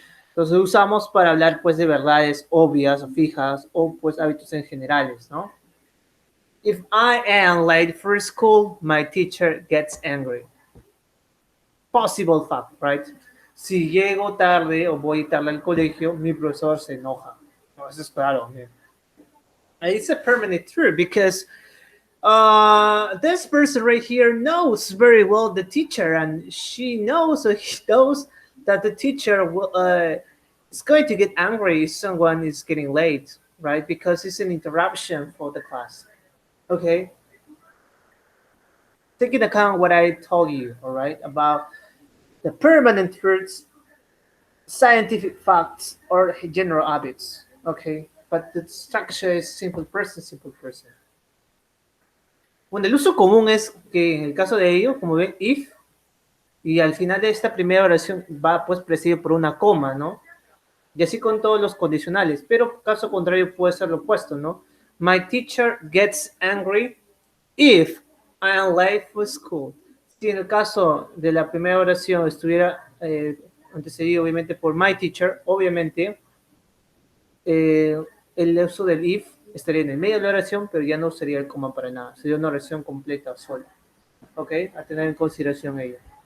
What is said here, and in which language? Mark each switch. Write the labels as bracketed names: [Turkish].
[Spanish] Entonces usamos para hablar pues de verdades obvias o fijas o pues hábitos en generales, ¿no? [English] If I am late for school, my teacher gets angry. Possible fact, right? [Spanish] Si llego tarde o voy tarde al colegio, mi profesor se enoja. No, eso es claro. [English] It's a permanent truth because this person right here knows very well the teacher, and she knows or he knows that the teacher is going to get angry if someone is getting late, right? Because it's an interruption for the class. Okay, take into account what I told you, all right, about the permanent truths, scientific facts, or general habits. Okay, but the structure is simple present, simple present. [Spanish] Bueno, el uso común es que en el caso de ello, como ven, if, y al final de esta primera oración va pues precedido por una coma, ¿no? Y así con todos los condicionales, pero caso contrario puede ser lo opuesto, ¿no? [English] My teacher gets angry if I am late for school. [Spanish] Si en el caso de la primera oración estuviera antecedido obviamente por [English] my teacher, [Spanish] obviamente el uso del if estaría en el medio de la oración, pero ya no sería el coma para nada, sería una oración completa sola. ¿Ok? A tener en consideración ello.